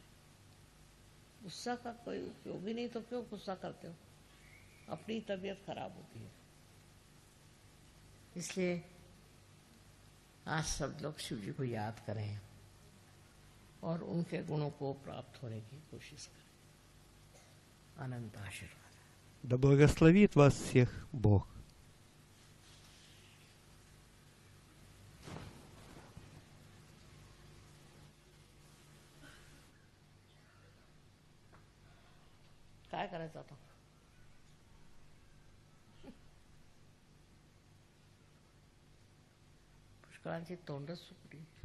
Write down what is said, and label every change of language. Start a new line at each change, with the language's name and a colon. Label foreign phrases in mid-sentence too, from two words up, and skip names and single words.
Hindi: गुस्सा का कोई उपयोग ही नहीं, तो क्यों गुस्सा करते हो? अपनी तबीयत खराब होती है। इसलिए आज सब लोग शिव जी को याद करें और उनके गुणों को प्राप्त होने की कोशिश करें। अनंत आशीर्वाद।
Russian: Да благословит вас всех Бог.
Marathi: काय करायचं आता? पुष्कळांची तोंडच सुकली.